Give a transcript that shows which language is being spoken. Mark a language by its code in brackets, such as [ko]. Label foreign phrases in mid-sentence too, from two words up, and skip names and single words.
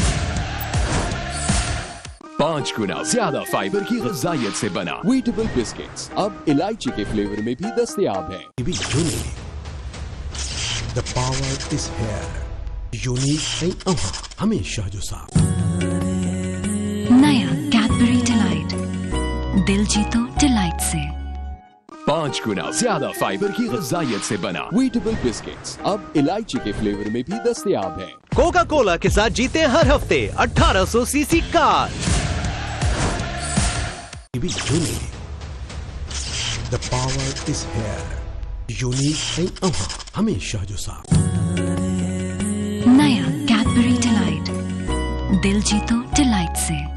[ur] 5 گنا زیادہ فائبر کی غذائیت سے بنا ویٹیبل بسکٹس اب الائچی کے فلیور میں بھی دستیاب ہے. [en] The power is here. [sd] यूनिक ऐं अवां हमेशा जो साथ। [ur] نیا کیڈبری ڈیلائٹ، دل جیتو ڈیلائٹ سے. 5 گنا زیادہ فائبر کی غذائیت سے بنا ویٹیبل بسکٹس اب الائچی کے فلیور میں بھی دستیاب ہے. کوکا کولا کے ساتھ جیتے ہر ہفتے 1800 سی سی کار. [en] The power is here. [sd] यूनिक ऐं अवां हमेशा जो साथ। [ur] نیا کیڈبری ڈیلائٹ، دل جیتو ڈیلائٹ سے.